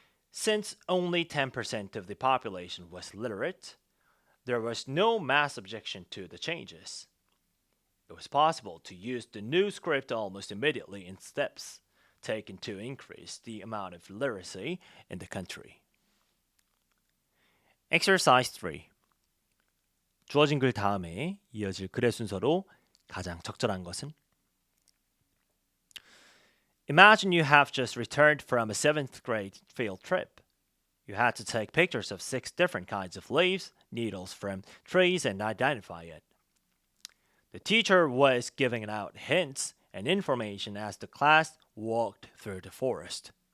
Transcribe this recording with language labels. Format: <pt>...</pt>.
<en>Since only 10% of the population was literate, there was no mass objection to the changes. It was possible to use the new script almost immediately in steps taken to increase the amount of literacy in the country. Exercise 3.</en> <ko>주어진 글 다음에 이어질 글의 순서로 가장 적절한 것은</ko> <en>Imagine you have just returned from a 7th grade field trip. You had to take pictures of 6 different kinds of leaves, needles from trees, and identify it. The teacher was giving out hints and information as the class walked through the forest.</en>